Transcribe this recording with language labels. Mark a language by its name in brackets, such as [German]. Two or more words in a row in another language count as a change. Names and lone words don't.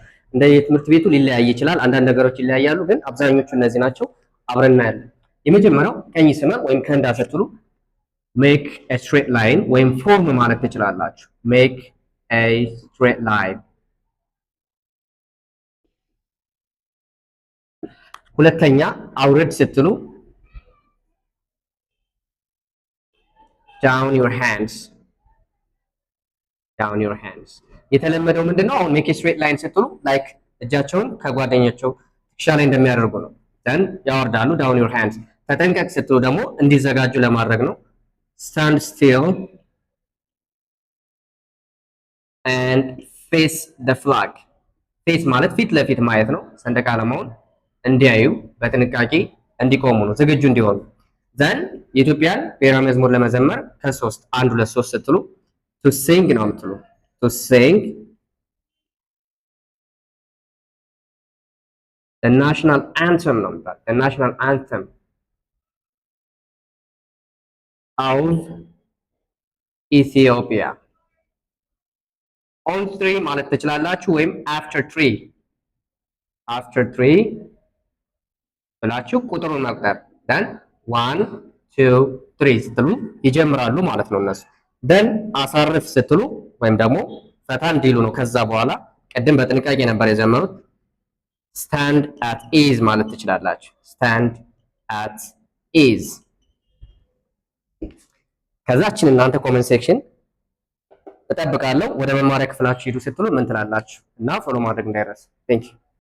[Amharic] እንደ የትምህርት ቤቱ ሊለያይ ይችላል። አንዳንድ ነገሮች ይለያያሉ፣ ግን አብዛኞቹ እነዚህ ናቸው። አብረን እናያለን። የመጀመሪያው ቀኝ ሰመር ወይም ከንዳ ስትሉ [English] make a straight line [Amharic] ወይም ፎርም ማለት ትችላላችሁ። [English] make a straight line። [Amharic] ሁለተኛ አውርድ ስትሉ [English] down your hands. [Amharic] የተለመደው ምንድነው? አሁን [English] make straight line [Amharic] ስትሉ ላይክ እጃቸውን ከጓደኛቸው ትከሻ ላይ እንደሚያደርጉ ነው። then ያወርዳሉ [English] down your hands። [Amharic] ተጠንቀቅ ስትሉ ደግሞ እንዲዘጋጁ ለማድረግ ነው። [English] stand still and face the flag. [Amharic] face ማለት ፊት ለፊት ማየት ነው። ሰንደቅ ዓላማውን እንዲያዩ በጥንቃቄ እንዲቆሙ ነው፣ ዝግጁ እንዲሆኑ። ዘን የኢትዮጵያን ብሔራዊ መዝሙር ለመዘመር ከ3 1 2 3 ስትሉ [English] to sing [Amharic] ነው የምትሉ። [English] to sing the national anthem [Amharic] ነው የምትሉ። [English] the national anthem of Ethiopia. on 3 [Amharic] ማለት ትችላላችሁ፣ ወይም [English] after 3 [Amharic] ብላችሁ ቁጥሩን መቁጠር። then 1 2 3 ስትሉ ይጀምራሉ ማለት ነው እነሱ። then አሳርፍ ስትሉ ወይም ደግሞ ፈታ እንዲሉ ነው። ከዛ በኋላ ቅድም በጥንቃቄ ነበር የዘመሩት። [English] stand at ease [Amharic] ማለት ትችላላችሁ። [English] stand at ease። [Amharic] ከዛችን እናንተ [English] comment section [Amharic] እጠብቃለሁ። ወደ መማሪያ ክፍላችሁ ሂዱ ስትሉ ምን ትላላችሁ? እና ፎሎ ማድረግ እንዳይረሳ። [English] thank you